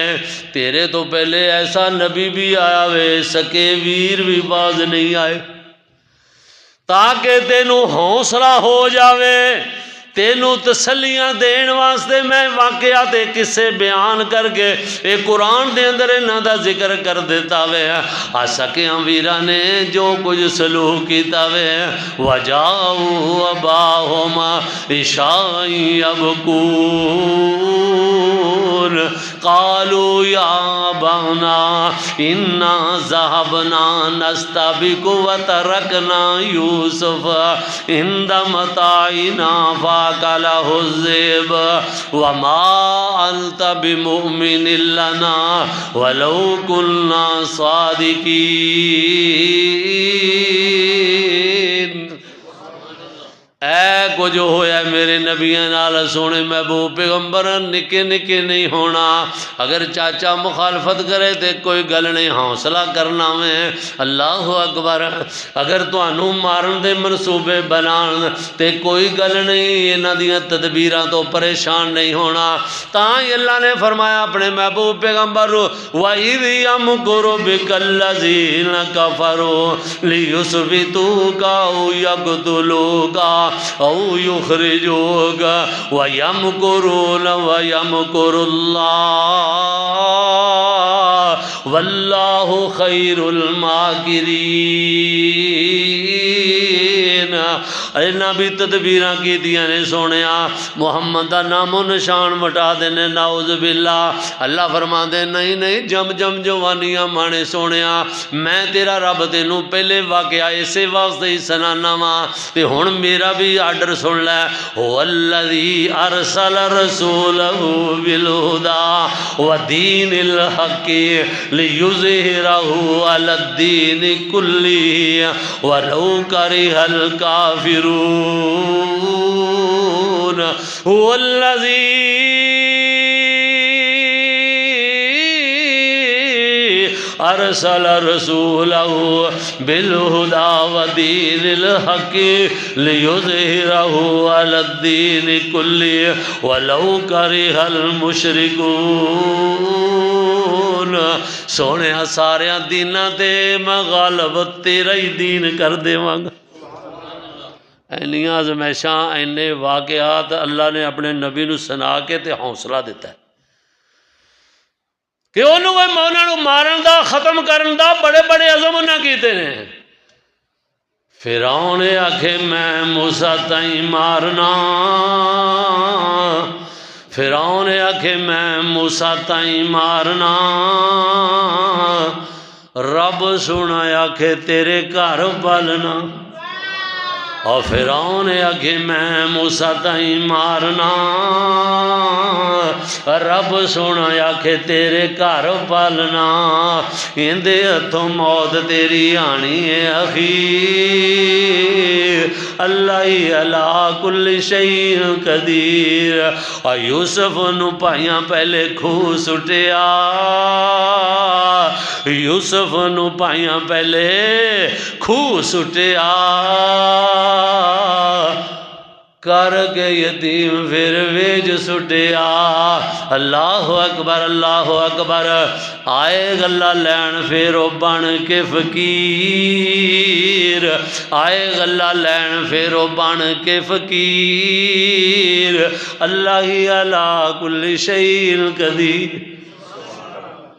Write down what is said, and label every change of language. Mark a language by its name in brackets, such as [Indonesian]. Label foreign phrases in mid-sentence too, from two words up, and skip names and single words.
[Punjabi] تیرے تو پہلے ایسا نبی بھی آیا وے، سکے ویر بھی باز نہیں آئے، تاکہ تینوں حوصلہ ہو جاوے، تینوں تسلیاں دین واسطے میں واقعات قصے بیان کر کے ایک قرآن دے اندر انہاں دا ذکر کر دیتا وے۔ سکیاں ویراں نے جو کچھ سلوک کیتا وے [Arabic] وجاؤ اباہم عشاء یبکون قالوا یا ابانا انا ذهبنا نستبق وترکنا یوسف عند متاعنا فاکلہ الذئب وما انت بمؤمن لنا ولو كنا صادقین۔ [Punjabi] اے کچھ ہویا میرے نبیان نال سونے محبوب پیغمبر نکے نکے نہیں ہونا، اگر چاچا مخالفت کرے تے کوئی گل نہیں، حوصلہ کرنا میں۔ [Arabic] اللہ اکبر۔ [Punjabi] اگر تانوں مارن دے منصوبے بنان تے کوئی گل نہیں، انہاں دیاں تدبیراں تو پریشان نہیں ہونا۔ تاں ہی اللہ نے فرمایا اپنے محبوب پیغمبر [Arabic] وَإِذْ يَمْكُرُ بِكَ الَّذِينَ كَفَرُوا لِيُثْبِتُوكَ أَوْ يَقْتُلُوكَ او یخرجوک ویمکرون ویمکر اللہ واللہ خیر الماکرین۔ [Punjabi] انہاں بھی تدبیراں کی دیاں نے سونیا، محمد دا نام و نشان مٹا دینے، [Arabic] نعوذ باللہ۔ [Punjabi] اللہ فرما دے نہیں نہیں جم جم جوانیاں مانے سونیا، میں تیرا رب تینوں پہلے واقعہ اسے واسطے ہی سنانا ماں تے ہن میرا بھی آرڈر سن لے۔ [Arabic] هو الذی ارسل رسولہ بالہدی ودین الحق لیظہرہ علی الدین کلہ ولو کرہ الکافرون۔ هو الذی ارسل رسولہ بالہدی ودین الحق لیظہرہ علی الدین کلہ ولو کرہ المشرکون۔ [Punjabi] سونے سارے دیناں تے میں غالب تیرا ہی دین کر دے مانگا۔ اینیاں آزمائشاں اینے واقعات اللہ نے اپنے نبی نو سنا کے تے حوصلہ دیتا ہے کہ انہوں نے مارن دا ختم کرن دا بڑے بڑے عزم انہاں کیتے نے۔ فرعون آکھے میں موسیٰ تائیں مارنا، فرعون آکھے میں موسیٰ تائیں مارنا، رب سونا آکھے تیرے گھر پالنا، اور فرعون آکھے میں موسیٰ تائیں مارنا، رب سونا آکھے تیرے گھر پالنا، اندے ہتھوں موت تیری آنی ہے اخیر، اللہ ہی [Arabic] علی کل شیء قدیر۔ [Punjabi] اور یوسف نو پائیاں پہلے کھو سٹیا، یوسف نو پائیاں پہلے کھو سٹیا، کر کے یتیم پھر ویج سٹیا۔ [Arabic] اللہ اکبر اللہ اکبر۔ [Punjabi] آئے گلہ لین پھر بن کے فقیر، آئے گلہ لین پھر بن کے فقیر، اللہ ہی [Arabic] علی کل شیء قدیر۔